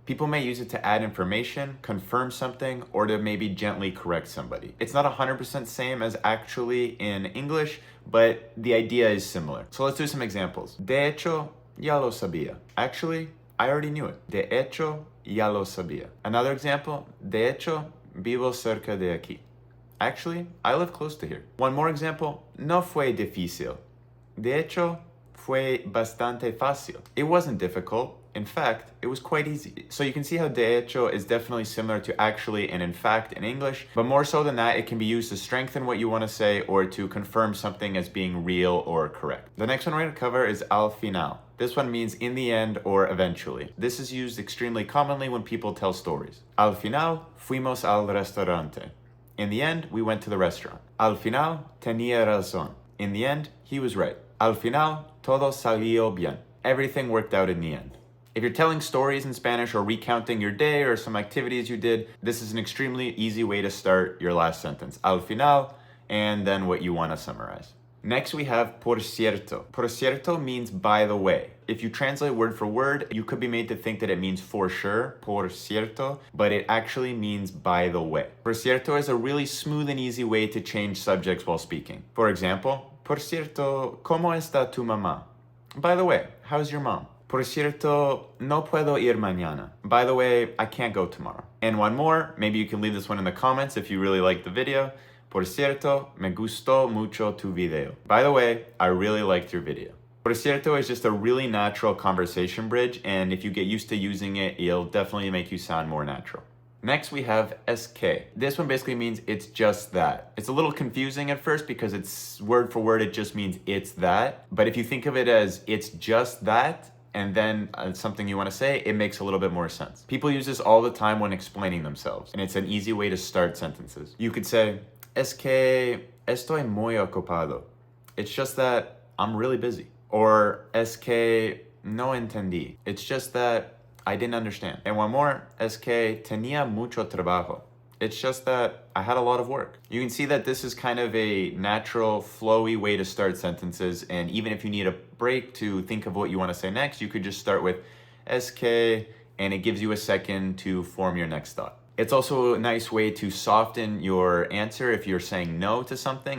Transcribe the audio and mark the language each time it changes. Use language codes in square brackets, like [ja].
[en] People may use it to add information, confirm something, or to maybe gently correct somebody. It's not 100% same as actually in English, but the idea is similar. So let's do some examples. [es] De hecho, ya lo sabía. [en] Actually, I already knew it. [es] De hecho, ya lo sabía. [en] Another example, [es] de hecho, vivo cerca de aquí. [en] Actually, I live close to here. One more example, [es] no fue difícil. De hecho, fue bastante fácil. [en] It wasn't difficult. In fact, it was quite easy. So you can see how de hecho is definitely similar to actually and in fact in English, but more so than that, it can be used to strengthen what you want to say or to confirm something as being real or correct. The next one we're going to cover is al final. This one means in the end or eventually. This is used extremely commonly when people tell stories. [es] Al final, fuimos al restaurante. [en] In the end, we went to the restaurant. [es] Al final, tenía razón. [en] In the end, he was right. [es] Al final, todo salió bien. [en] Everything worked out in the end. If you're telling stories in Spanish or recounting your day or some activities you did, this is an extremely easy way to start your last sentence. Al final, and then what you want to summarize. Next, we have por cierto. Por cierto means by the way. If you translate word for word, you could be made to think that it means for sure, por cierto, but it actually means by the way. Por cierto is a really smooth and easy way to change subjects while speaking. For example, [es] por cierto, ¿cómo está tu mamá? [en] By the way, how's your mom? [es] Por cierto, no puedo ir mañana. [en] By the way, I can't go tomorrow. And one more, maybe you can leave this one in the comments if you really like the video. [es] Por cierto, me gustó mucho tu video. [en] By the way, I really liked your video. Por cierto is just a really natural conversation bridge, and if you get used to using it, it'll definitely make you sound more natural. Next, we have SK. This one basically means it's just that. It's a little confusing at first because it's word for word, it just means it's that. But if you think of it as it's just that, and then something you want to say, it makes a little bit more sense. People use this all the time when explaining themselves, and it's an easy way to start sentences. You could say, [es] es que estoy muy ocupado. [en] It's just that I'm really busy. Or [es] es que no entendí. [en] It's just that I didn't understand. And one more, [es] es que tenía mucho trabajo. [en] It's just that I had a lot of work. You can see that this is kind of a natural, flowy way to start sentences. And even if you need a break to think of what you want to say next, you could just start with es que, and it gives you a second to form your next thought. It's also a nice way to soften your answer if you're saying no to something.